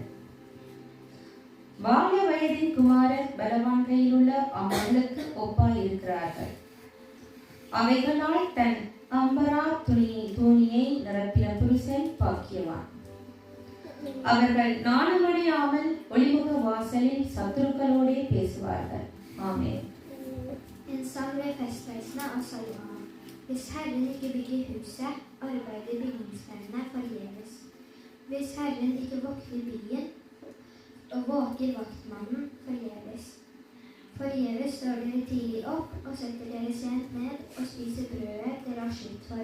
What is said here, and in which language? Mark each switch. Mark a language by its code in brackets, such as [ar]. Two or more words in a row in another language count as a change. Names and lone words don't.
[ta] வாலிய வயதின் குமாரர் பலவான் கையில் உள்ள அம்மளுக்கு ஒப்பாய் இருக்கிறார்கள். அவைகளால் தன் அம்பரா துணியை நிரப்பின புருஷன் பாக்கியவான். அவர்கள் நாணமடையாமல் ஒளிமுக வாசலில் சத்துருக்களோடே பேசுவார்கள். ஆமென். [no] En sang ved festreisene av Salomon. Hvis Herren ikke bygger huset, arbeider bygningsmennene forgjeves. Hvis Herren ikke vokter byen, og våker vaktmannen forgjeves. Forgjeves står dere tidlig opp og setter dere sent ned og spiser brødet dere har slitt for.